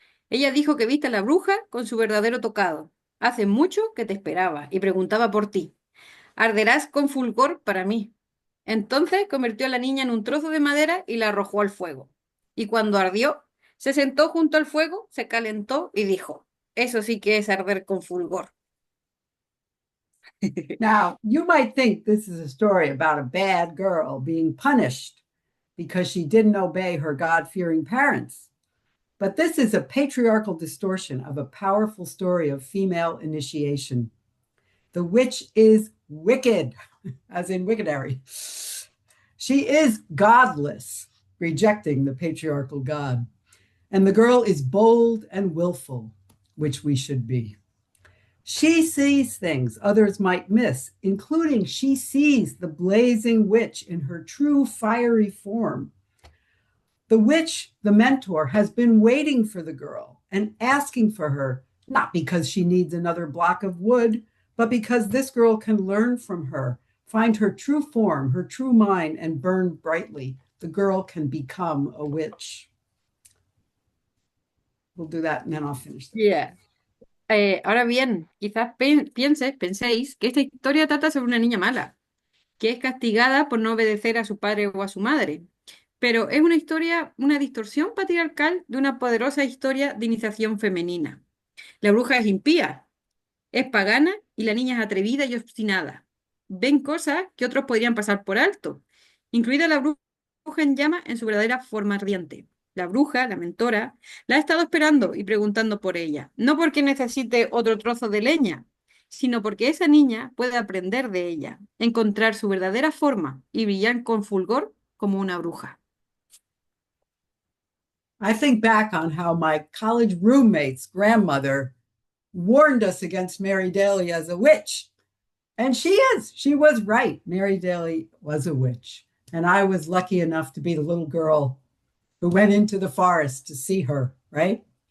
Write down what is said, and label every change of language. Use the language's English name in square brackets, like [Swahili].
[Spanish] Ella dijo que viste a la bruja con su verdadero tocado. Hace mucho que te esperaba y preguntaba por ti. Arderás con fulgor para mí. Entonces convirtió a la niña en un trozo de madera y la arrojó al fuego. Y cuando ardió, se sentó junto al fuego, se calentó y dijo: eso sí que es arder con fulgor. [English] Now, you might think this is a story about a bad girl being punished because she didn't obey her God-fearing parents. But this is a patriarchal distortion of a powerful story of female initiation. The witch is wicked, as in Wickedary. She is godless, rejecting the patriarchal God. And the girl is bold and willful, which we should be. She sees things others might miss, including she sees the blazing witch in her true fiery form. The witch, the mentor, has been waiting for the girl and asking for her, not because she needs another block of wood, but because this girl can learn from her, find her true form, her true mind, and burn brightly. The girl can become a witch. We'll do that and then I'll finish. Yeah. [Spanish] Ahora bien, quizás penséis que esta historia trata sobre una niña mala, que es castigada por no obedecer a su padre o a su madre. Pero es una historia, una distorsión patriarcal de una poderosa historia de iniciación femenina. La bruja es impía, es pagana y la niña es atrevida y obstinada. Ven cosas que otros podrían pasar por alto, incluida la bruja en llama en su verdadera forma ardiente. La bruja, la mentora, la ha estado esperando y preguntando por ella, no porque necesite otro trozo de leña, sino porque esa niña puede aprender de ella, encontrar su verdadera forma y brillar con fulgor como una bruja. [English] I think back on how my college roommate's grandmother warned us against Mary Daly as a witch. And she was right. Mary Daly was a witch. And I was lucky enough to be the little girl who went into the forest to see her, right?